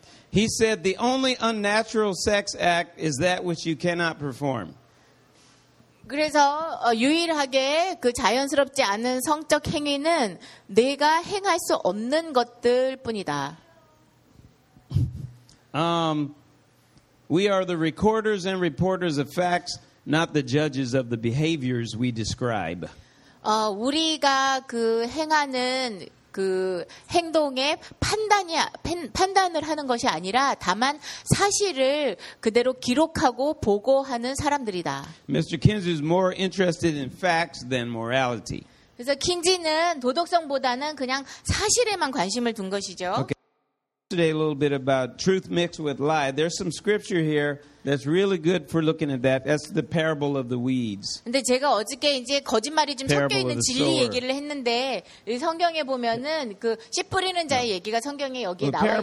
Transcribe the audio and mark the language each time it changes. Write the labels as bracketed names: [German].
[English] He said the only unnatural sex act is that which you cannot perform. [Korean] 그래서 유일하게 그 자연스럽지 않은 성적 행위는 내가 행할 수 없는 것들 뿐이다. [English] We are the recorders and reporters of facts, not the judges of the behaviors we describe. [Korean] 우리가 그 행하는 그 행동의 판단을 하는 것이 아니라 다만 사실을 그대로 기록하고 보고하는 사람들이다. [English] Mr. Kinsey is more interested in facts than morality. [Korean] 그래서 킨지는 도덕성보다는 그냥 사실에만 관심을 둔 것이죠. [English] Okay. Today a little bit about truth mixed with lie. There's some scripture here that's really good for looking at that. That's the parable of the weeds. [Korean] 근데 제가 어저께 이제 거짓말이 좀 섞여 있는 진리 얘기를 했는데 이 성경에 보면은 그 씨 뿌리는 자의 얘기가 성경에 여기에 나와 있어요.